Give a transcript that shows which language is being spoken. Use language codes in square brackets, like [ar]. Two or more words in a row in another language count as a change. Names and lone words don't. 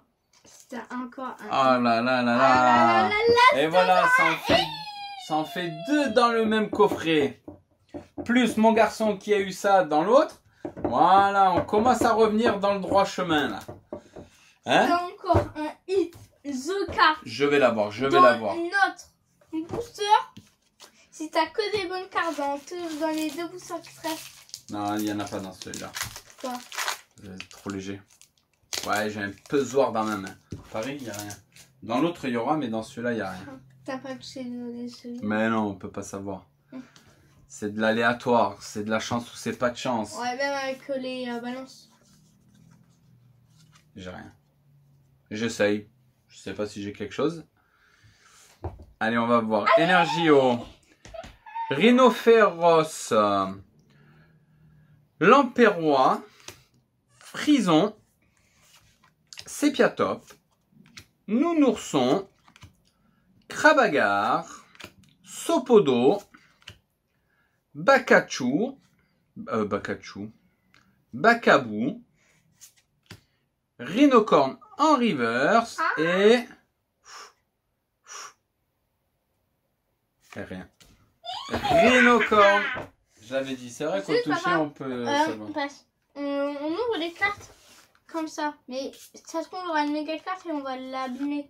[fr] C'est encore un. Oh là là là là. Et voilà, ça en fait 2 dans le même coffret. Plus mon garçon qui a eu ça dans l'autre. Voilà, on commence à revenir dans le droit chemin, là. Hein? C'est encore un hit. The Card. Je vais l'avoir, je vais Dans l'avoir. notre booster, si t'as que des bonnes cartes dans les 2 boosters qui te restent. Non, il n'y en a pas dans celui-là. Quoi? C'est trop léger. Ouais, j'ai un pesoir dans ma main. Pareil, il n'y a rien. Dans l'autre, il y aura, mais dans celui-là, il n'y a rien. T'as pas touché celui-là? Mais non, on peut pas savoir. C'est de l'aléatoire, c'est de la chance ou c'est pas de chance. Ouais, même avec les balances. J'ai rien. J'essaye. Je sais pas si j'ai quelque chose. Allez, on va voir. Energio. Rhinophéros. Lampérois. Frison. Sépiatop. Nounourson. Crabagar. Sopodo. Bakachou. Bacabou. Rhinocorn en reverse et rien. Rhinocorn. J'avais dit, c'est vrai qu'au toucher on peut savoir. On ouvre les cartes comme ça, mais ça se trouve on aura une méga carte et on va l'abîmer.